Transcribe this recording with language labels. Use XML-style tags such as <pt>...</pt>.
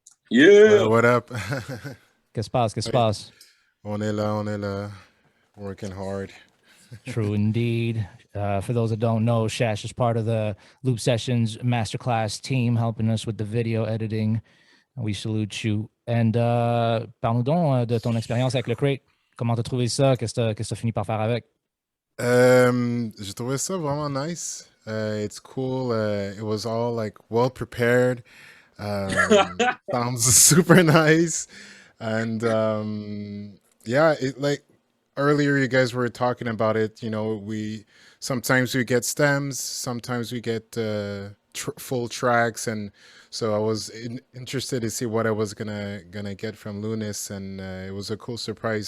<en>Yeah. What up?</en> <fr>Que se passe? On est là.</fr> <en>Working hard. True indeed. For those that don't know, Shash is part of the Loop Sessions Masterclass team, helping us with the video editing. We salute you.</en> <fr>And parle-nous donc de ton expérience avec le crate. Comment t'as trouvé ça? Qu'est-ce que t'as fini par faire avec? J'ai trouvé ça vraiment nice.</fr> <en>It's cool. It was all like well prepared. Sounds super nice. And yeah, it like earlier you guys were talking about it. You know, sometimes we get stems, sometimes we get full tracks, and so I was interested to see what I was gonna get from Lunice, and it was a cool surprise.</en>